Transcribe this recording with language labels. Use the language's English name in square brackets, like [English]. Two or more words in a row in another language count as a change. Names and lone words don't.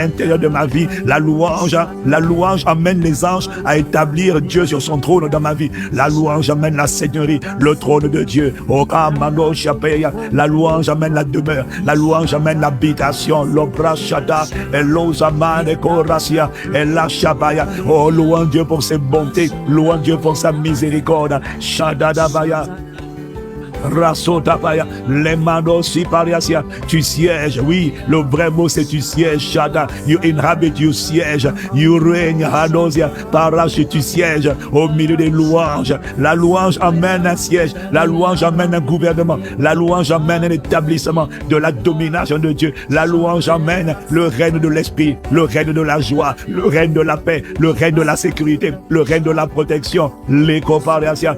[French] l'intérieur de ma vie. La louange amène les anges à établir Dieu sur son trône dans ma vie. La louange amène la seigneurie, le trône de Dieu. La louange amène la demeure. La louange amène l'habitation. L'obrachada, l'osamane korasia, la shabaya. Oh, louange Dieu pour ses bontés. Louange Dieu pour sa miséricorde. Shadadabaya. Rasotapaya, les manosi pariasia, tu sièges, oui, le vrai mot c'est tu sièges, Shada, [English] you inhabit, you [French] sièges, [English] you reign, Hadosia, Parache, [French] tu sièges au milieu des louanges. La louange amène un siège, la louange amène un gouvernement, la louange amène un établissement de la domination de Dieu, la louange amène le règne de l'esprit, le règne de la joie, le règne de la paix, le règne de la sécurité, le règne de la protection, l'éco-pariasia.